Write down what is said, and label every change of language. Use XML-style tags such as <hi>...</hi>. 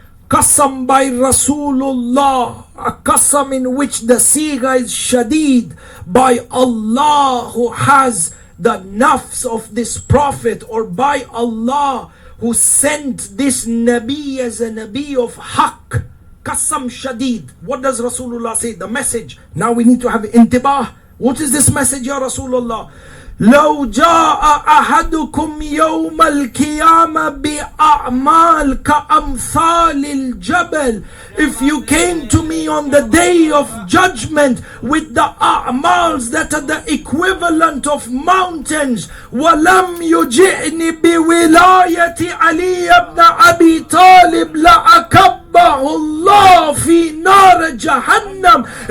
<en>Qasam by Rasulullah, a qasam in which the sigha is shadid, by Allah who has the nafs of this prophet, or by Allah who sent this Nabi as a Nabi of Haqq. Qasam shadid. What does Rasulullah say? The message. Now we need to have intibah. What is this message, Ya Rasulullah?</en> <ar>لو جاء أحدكم يوم القيامة بأعمال كأمثال الجبل.</ar> <en>If you came to me on the day of judgment with the a'mals that are the equivalent of mountains,</en> <ar>وَلَمْ يُجِئْنِ بِوِلَايَةِ عَلِيَّ بْنَ أَبِي طَالِبٍ لَأَكَبَّهُ اللَّهُ فِي نَارِ جَهَنَّمْ.</ar>